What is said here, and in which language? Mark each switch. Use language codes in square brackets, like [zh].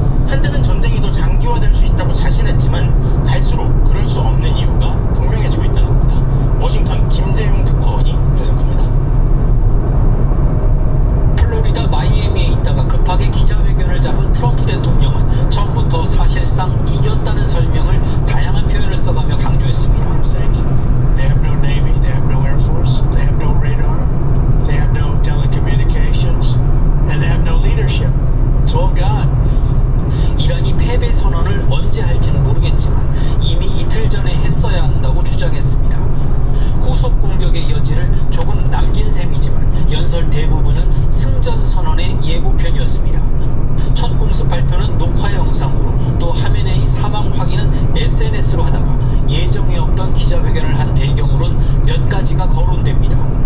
[ko] 한때는 전쟁이 더 장기화될 수 있다고 자신했지만 갈수록 그럴 수 없는 이유가 분명해지고 있다는 겁니다. 워싱턴 김재용 특파원이 분석합니다. 플로리다 마이애미에 있다가 급하게 기자회견을 잡은 트럼프 대통령은 처음부터 사실상 이겼다는 설명을 다양한 표현을 써가며 강조했습니다. [en] They have no navy, they have no air force, they have no radar, they have no telecommunications, and they have no leadership. It's all gone. [ko] 이란이 패배 선언을 언제 할지는 모르겠지만 이미 이틀 전에 했어야 한다고 주장했습니다. 후속 공격의 여지를 조금 남긴 셈이지만 연설 대부분은 승전 선언의 예고편이었습니다. 첫 공습 발표는 녹화 영상으로, 또 하메네이 사망 확인은 SNS로 하다가 예정에 없던 기자회견을 한 배경으론 몇 가지가 거론됩니다.